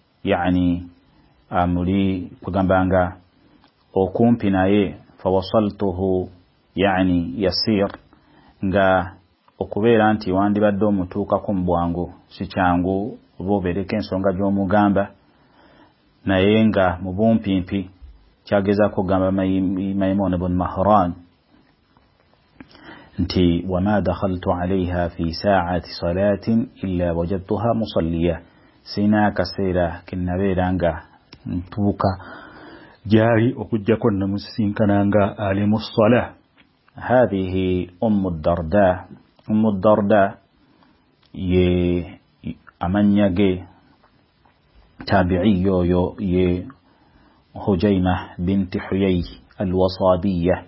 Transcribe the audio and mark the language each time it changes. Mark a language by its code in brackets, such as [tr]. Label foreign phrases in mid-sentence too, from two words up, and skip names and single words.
[lg] amuli kugambanga okumpi naye, [ar] فوصلته يسير, [lg] nga okubeera nti wandibadde omutuukako mu bwangu si kyangu oba obeereko ensonga gy'omugamba, naye nga mu bumpimpi kyagezaako okugamba Maymun ibn Mahran nti [ar] وما دخلت عليها في ساعة صلاة إلا وجدتها مصلية, [lg] sina akaseera kenabeera nga ntuuka gyali okujjako namusisinkananga ali mu ssala. [ar] هذه درداء. [lg] Darda ye amannya ge tabi'iyya oyo ye Hujaymah binti Huyay al-Wasabiyya.